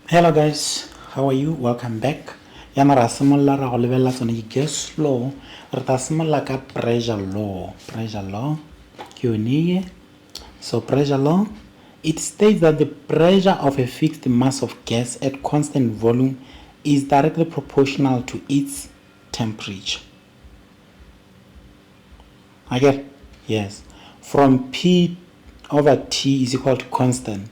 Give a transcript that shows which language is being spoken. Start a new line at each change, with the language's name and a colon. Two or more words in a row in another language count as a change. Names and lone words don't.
English: Hello guys, how are you? Welcome back.
Tswana: Yana ra simolla ra go lebella tsone ke
English: gas law.
Tswana: Re ta simolla ka
English: pressure law. Pressure law
Tswana: ke yone.
English: So pressure law, it states that the pressure of a fixed mass of gas at constant volume is directly proportional to its temperature. I get? Yes. From P over T is equal to constant.